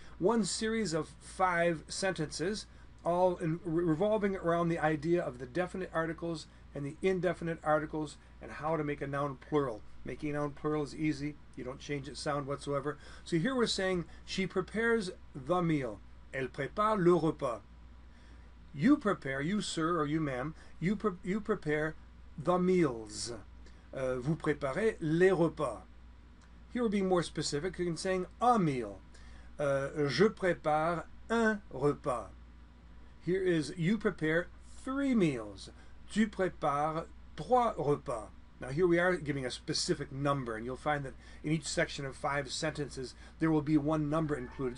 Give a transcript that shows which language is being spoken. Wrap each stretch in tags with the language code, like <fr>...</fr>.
<en>One series of 5 sentences, all revolving around the idea of the definite articles and the indefinite articles and how to make a noun plural. Making a noun plural is easy. You don't change its sound whatsoever. So here we're saying she prepares the meal.</en> <fr>Elle prépare le repas.</fr> <en>You prepare, you sir or you ma'am, you prepare the meals.</en> <fr>Vous préparez les repas.</fr> <en>Here we're being more specific in saying a meal.</en> <fr>Je prépare un repas.</fr> <en>Here is you prepare 3 meals.</en> <fr>Tu prépares 3 repas.</fr> <en>Now here we are giving a specific number, and you'll find that in each section of 5 sentences there will be one number included.</en>